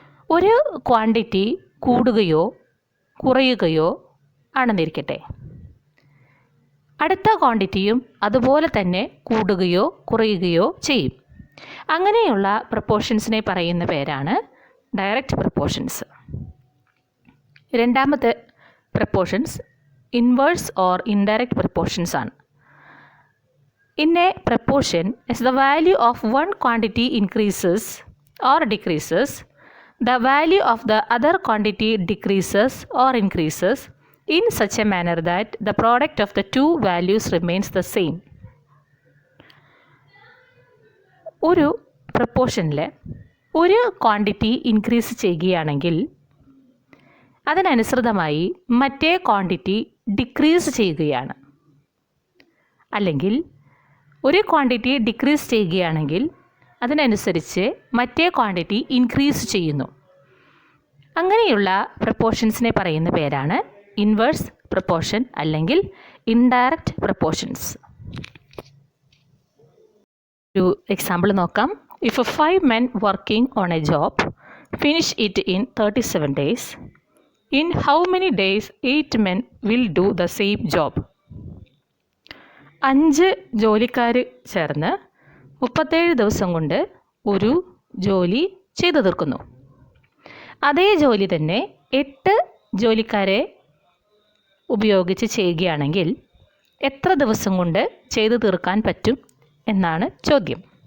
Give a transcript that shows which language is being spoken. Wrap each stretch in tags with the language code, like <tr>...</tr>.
<ml>ഒരു ക്വാണ്ടിറ്റി കൂടുകയോ കുറയുകയോ ആണെന്നിരിക്കട്ടെ, അടുത്ത ക്വാണ്ടിറ്റിയും അതുപോലെ തന്നെ കൂടുകയോ കുറയുകയോ ചെയ്യും. അങ്ങനെയുള്ള പ്രപ്പോർഷൻസിനെ പറയുന്ന പേരാണ് ഡയറക്റ്റ് പ്രപ്പോർഷൻസ്. രണ്ടാമത്തെ proportions</ml> <en>inverse or indirect proportions</en> <ml>ആണ്.</ml> <en>In a proportion as the value of one quantity increases or decreases, the value of the other quantity decreases or increases in such a manner that the product of the two values remains the same.</en> <ml>ഒരു പ്രപ്പോർഷനിൽ ഒരു quantity increase ചെയ്യുകയാണെങ്കിൽ അതിനനുസൃതമായി മറ്റേ quantity decrease ചെയ്യുകയാണ്. അല്ലെങ്കിൽ ഒരു quantity decrease ചെയ്യുകയാണെങ്കിൽ അതിനനുസരിച്ച് മറ്റേ ക്വാണ്ടിറ്റി ഇൻക്രീസ് ചെയ്യുന്നു. അങ്ങനെയുള്ള പ്രപ്പോർഷൻസിനെ പറയുന്ന പേരാണ് ഇൻവേഴ്സ് പ്രപ്പോർഷൻ അല്ലെങ്കിൽ ഇൻഡയറക്റ്റ് പ്രപ്പോർഷൻസ്. ഒരു എക്സാമ്പിൾ നോക്കാം.</ml> <en>If 5 men working on a job finish it in 37 days, in how many days 8 men will do the same job?</en> <ml>5 ജോലിക്കാർ ചേർന്ന് 37 ദിവസം കൊണ്ട് ഒരു ജോലി ചെയ്തു തീർക്കുന്നു. അതേ ജോലി തന്നെ 8 ജോലിക്കാരെ ഉപയോഗിച്ച് ചെയ്യുകയാണെങ്കിൽ എത്ര ദിവസം കൊണ്ട് ചെയ്തു തീർക്കാൻ പറ്റും എന്നാണ് ചോദ്യം.</ml>